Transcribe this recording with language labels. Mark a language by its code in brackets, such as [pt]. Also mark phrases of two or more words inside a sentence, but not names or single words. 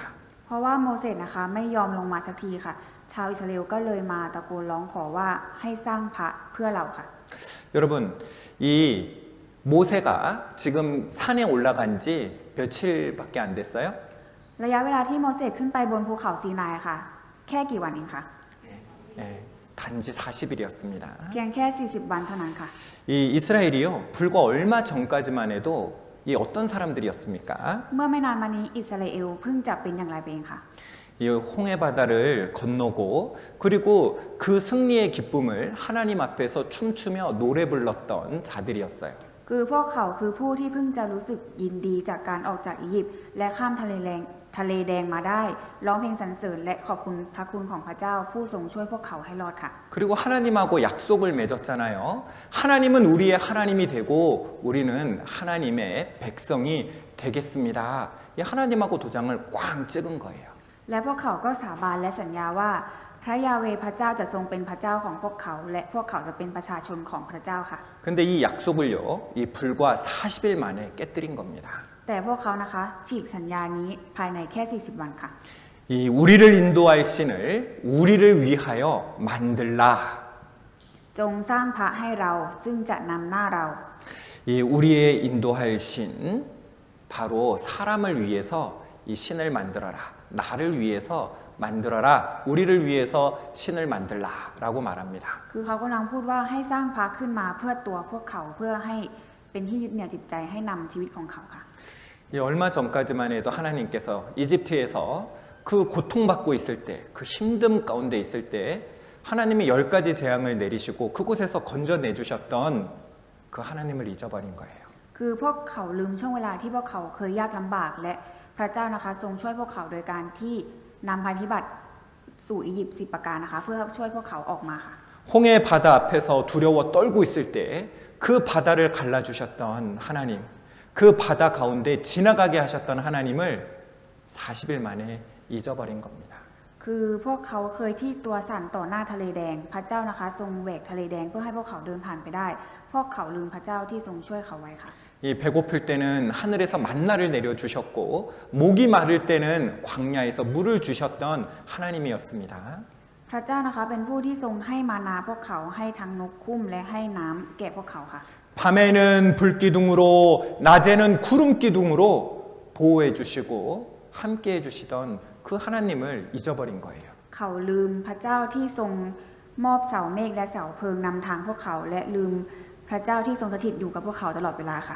[th] เพราะว่าโมเสสนะคะไม่ยอมลงมาสักทีค่ะ ชาวอิสราเอลก็เลยมาตะโกนร้องขอว่าให้สร้างพระเพื่อเราค่ะ [ko] 여러분 이 모세가 지금 산에 올라간 지 며칠밖에 안 됐어요? [th] ระยะเวลาที่โมเสสขึ้นไปบนภูเขาซีนายค่ะ แค่กี่วันเองคะ [ko] 예, 단지 40일이었습니다. [th] เพียงแค่ 40 วันเท่านั้นค่ะ [ko] 이 이스라엘이요 불과 얼마 전까지만 해도 이 어떤 사람들이었습니까? [th] เมื่อไม่นานมานี้อิสราเอลเพิ่งจะเป็นอย่างไรไปเองค่ะ [ko] 이 홍해 바다를 건너고 그리고 그 승리의 기쁨을 하나님 앞에서 춤추며 노래 불렀던 자들이었어요. [th] คือพวกเขาคือผู้ที่เพิ่งจะรู้สึกยินดีจากการออกจากอียิปต์และข้ามทะเลแดงมาได้ร้องเพลงสรรเสริญและขอบคุณพระคุณของพระเจ้าผู้ทรงช่วยพวกเขาให้รอดค่ะ [ko] 그리고 하나님하고 약속을 맺었잖아요. 하나님은 우리의 하나님이 되고 우리는 하나님의 백성이 되겠습니다. 이 하나님하고 도장을 꽝 찍은 거예요. [th] และพวกเขาก็สาบานและสัญญาว่าพระยาเวห์พระเจ้าจะทรงเป็นพระเจ้าของพวกเขาและพวกเขาจะเป็นประชาชนของพระเจ้าค่ะ [ko] 근데 이 약속을요, 이 불과 40일 만에 깨뜨린 겁니다. [th] แต่พวกเขานะคะฉีกสัญญานี้ภายในแค่ 40 วันค่ะ [ko] 이 우리를 인도할 신을 우리를 위하여 만들라. [th] จงสร้างพระให้เราซึ่งจะนำหน้าเรา [ko] 이 우리의 인도할 신 바로 사람을 위해서 이 신을 만들어라. 나를 위해서 만들어라. 우리를 위해서 신을 만들라라고 말합니다. [th] คือเขากำลังพูดว่าให้สร้างพระขึ้นมาเพื่อตัวพวกเขาเพื่อให้เป็นที่ยึดเหนี่ยวจิตใจให้นำชีวิตของเขาค่ะ [ko] 얼마 전까지만 해도 하나님께서 이집트에서 그 고통받고 있을 때, 그 힘듦 가운데 있을 때 하나님이 10가지 재앙을 내리시고 그곳에서 건져내주셨던 그 하나님을 잊어버린 거예요. [th] คือพวกเขาลืมช่วงเวลาที่พวกเขาเคยยากลำบากและพระเจ้านะคะทรงช่วยพวกเขาโดยการที่นำภัยพิบัติสู่อียิปต์10 ประการนะคะเพื่อช่วยพวกเขาออกมาค่ะ [ko] 홍해 바다 앞에서 두려워 떨고 있을 때 그 바다를 갈라주셨던 하나님, 그 바다 가운데 지나가게 하셨던 하나님을 40일 만에 잊어버린 겁니다. [th] คือพวกเขาเคยที่ตัวสั่นต่อหน้าทะเลแดงพระเจ้านะคะทรงแหวกทะเลแดงเพื่อให้พวกเขาเดินผ่านไปได้พวกเขาลืมพระเจ้าที่ทรงช่วยเขาไว้ค่ะ [ko] 이 배고플 때는 하늘에서 만나를 내려주셨고 목이 마를 때는 광야에서 물을 주셨던 하나님이었습니다. [th] พระเจ้านะคะเป็นผู้ที่ทรงให้มานาพวกเขาให้ทั้งนกคุ้มและให้น้ำแก่พวกเขาค่ะ [ko] 밤에는 불기둥으로 낮에는 구름기둥으로 보호해 주시고 함께 해 주시던 그 하나님을 잊어버린 거예요. [th] เขาลืมพระเจ้าที่ทรงมอบเสาเมฆและเสาเพลิงนำทางพวกเขาและลืมพระเจ้าที่ทรงสถิตอยู่กับพวกเขาตลอดเวลาค่ะ